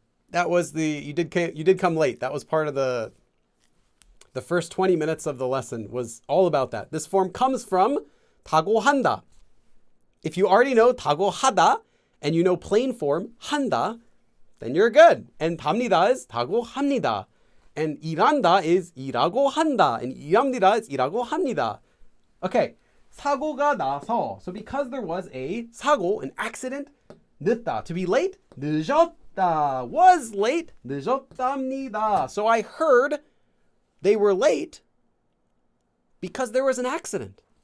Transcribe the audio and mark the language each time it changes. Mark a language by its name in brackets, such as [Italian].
[English] That was you did come late. That was part of the first 20 minutes of the lesson was all about that. This form comes from tagohanda. If you already know tagohada and you know plain form handa, then you're good. And 답니다 is tago합니다. [Korean] And 일한다 is 일하고 한다. And 일합니다 is 일하고 합니다. Okay. 사고가 나서. [English] So because there was a 사고, an accident, 늦다. To be late, [Korean] 늦었다. [English] Was late, [Korean] 늦었답니다. [English] So I heard they were late because there was an accident.